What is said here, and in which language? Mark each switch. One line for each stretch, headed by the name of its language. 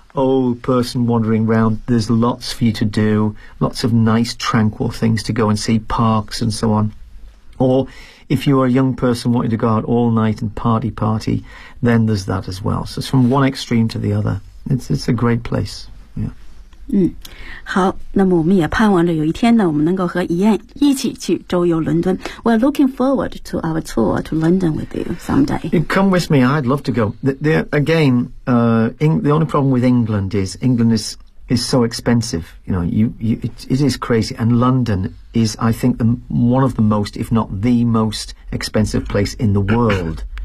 English: old person wandering round, there's lots for you to do, lots of nice tranquil things to go and see, parks and so on. Or if you are a young person wanting to go out all night and party, then there's that as well. So it's from one extreme to the other. It's a great place. Yeah.
Chinese: 好，那么我们也盼望着有一天呢，我们能够和怡燕一起去周游伦敦。
English: We're looking forward to our tour to London with you someday. Come with me, I'd love to go. The only problem with England is so expensive. You know, it is crazy. And London is, I think, one of the most, if not the most expensive place in the world.